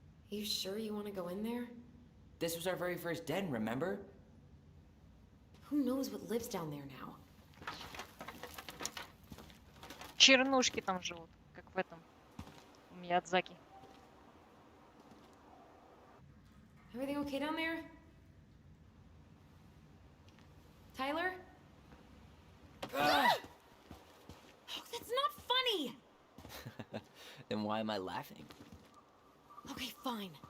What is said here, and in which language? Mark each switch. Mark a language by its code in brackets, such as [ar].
[en] You sure you want to go in there? This was our very first den, remember? Who knows what lives down there now? [ru] Чернушки там живут, как в этом, у Миядзаки. [en] Everything okay down there? Tyler? Oh, that's not funny! Then why am I laughing? Okay, fine.